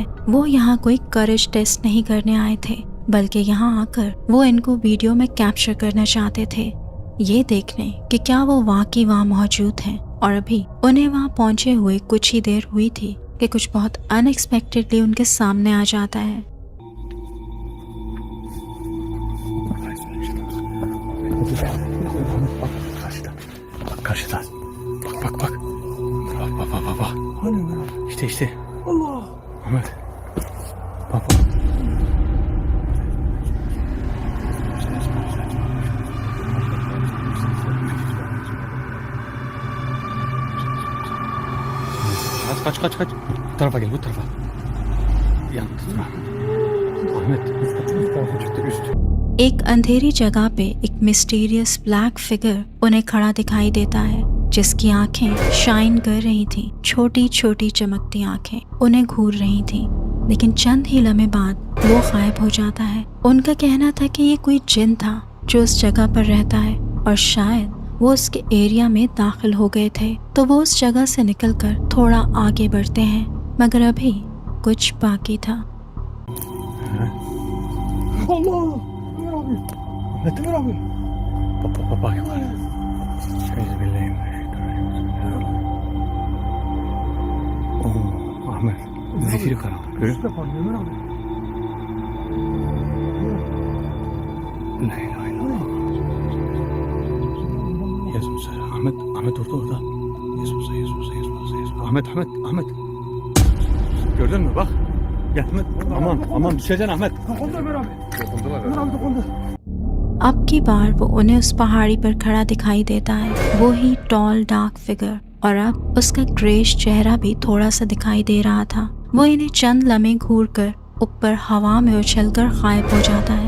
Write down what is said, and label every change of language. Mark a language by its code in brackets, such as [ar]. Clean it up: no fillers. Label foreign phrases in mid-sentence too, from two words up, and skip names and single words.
[hi] वो यहाँ कोई [en] courage test [hi] नहीं करने आए थे, बल्कि यहाँ आकर वो इनको वीडियो में कैप्चर करना चाहते थे, ये देखने कि क्या वो वाकई वहाँ मौजूद हैं। और अभी उन्हें वहाँ पहुँचे हुए कुछ ही देर हुई थी कि कुछ बहुत अनएक्सपेक्टेडली उनके सामने आ जाता है। [tr] Karşıda. Bak. Bak. İşte. Allah. Ahmet. Bak. Kaç. Bu tarafa gel, bu tarafa. Yanlış durma. Ahmet. Üst. [hi] एक अंधेरी जगह पे एक [en] mysterious black figure [hi] उन्हें खड़ा दिखाई देता है, जिसकी आंखें शाइन कर रही थी। छोटी छोटी चमकती आंखें उन्हें घूर रही थी, लेकिन चंद ही लम्हे बाद वो गायब हो जाता है। उनका कहना था कि ये कोई जिन था जो उस जगह पर रहता है और शायद वो उसके एरिया में दाखिल हो गए थे, तो वो उस जगह से निकलकर थोड़ा आगे बढ़ते हैं, मगर अभी कुछ बाकी था। [tr] Ömer abi. Bak yukarı. Ahmet. Zifiri karanlık. Görüyor musun? Ömer abi. [ar] لا إله إلا الله. [tr] Yesus. Ahmet orada. Yesus. Ahmet. Gördün mü? Bak. Gel Ahmet. Aman düşeceksin Ahmet. [hi] अब की बार वो उन्हें उस पहाड़ी पर खड़ा दिखाई देता है, वो ही [en] tall dark figure, [hi] और अब उसका ग्रेश चेहरा भी थोड़ा सा दिखाई दे रहा था। वो इन्हें चंद लम्हे घूरकर ऊपर हवा में उछलकर गायब हो जाता है।